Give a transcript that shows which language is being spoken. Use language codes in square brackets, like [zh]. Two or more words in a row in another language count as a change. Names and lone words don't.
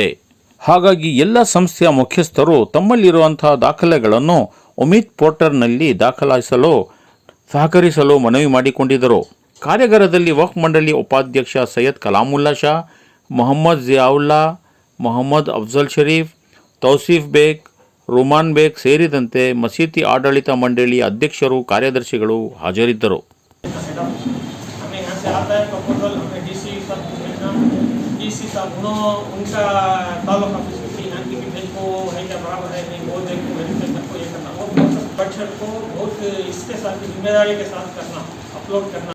[kn] ಹಾಗಾಗಿ ಎಲ್ಲ ಸಂಸ್ಥೆಯ ಮುಖ್ಯಸ್ಥರು ತಮ್ಮಲ್ಲಿರುವಂತಹ ದಾಖಲೆಗಳನ್ನು ಉಮೀದ್ ಪೋರ್ಟಲ್ನಲ್ಲಿ ದಾಖಲಿಸಲು ಸಹಕರಿಸಲು ಮನವಿ ಮಾಡಿಕೊಂಡಿದ್ದರು. ಕಾರ್ಯಾಗಾರದಲ್ಲಿ ವಕ್ಫ್ ಮಂಡಳಿ ಉಪಾಧ್ಯಕ್ಷ ಸೈಯದ್ ಕಲಾಮುಲ್ಲಾ ಶಾ, ಮೊಹಮ್ಮದ್ ಜಿಯಾವುಲ್ಲಾ, ಮೊಹಮ್ಮದ್ ಅಫ್ಜಲ್ ಶರೀಫ್, ತೌಸೀಫ್ ಬೇಗ್, ರುಮಾನ್ ಬೇಗ್ ಸೇರಿದಂತೆ ಮಸೀದಿ ಆಡಳಿತ ಮಂಡಳಿ ಅಧ್ಯಕ್ಷರು, ಕಾರ್ಯದರ್ಶಿಗಳು ಹಾಜರಿದ್ದರು. [hi] डीसी साहब उनका ताल्लुक ऑफिस की यहाँ की भेज को है क्या बराबर है नहीं, वो देखो वेरिफिकेशन को ये करना, वो बजट को बहुत इसके साथ जिम्मेदारी के साथ करना, अपलोड करना।